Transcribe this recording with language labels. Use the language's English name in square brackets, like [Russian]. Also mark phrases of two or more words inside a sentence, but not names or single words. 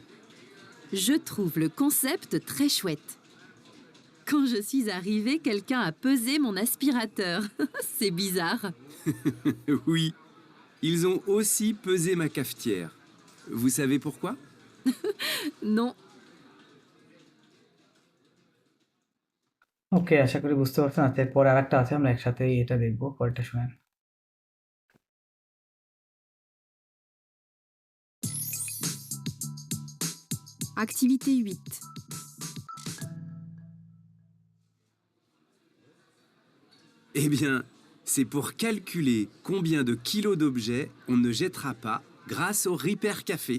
[French] Je trouve le concept très chouette. Quand je suis arrivée, quelqu'un a pesé mon aspirateur. C'est bizarre. Oui, ils ont aussi pesé ma cafetière. Vous savez pourquoi? Non, [Bangla] ওকে, আশা করি বুঝতে পারছেন। আচ্ছা, এরপরে আরেকটা আছে, আমরা একসাথেই এটা দেখবো। পরেরটা শোনেন। [French] activité 8. Eh bien, c'est pour calculer combien de kilos d'objets on ne jettera pas grâce au Repair Café.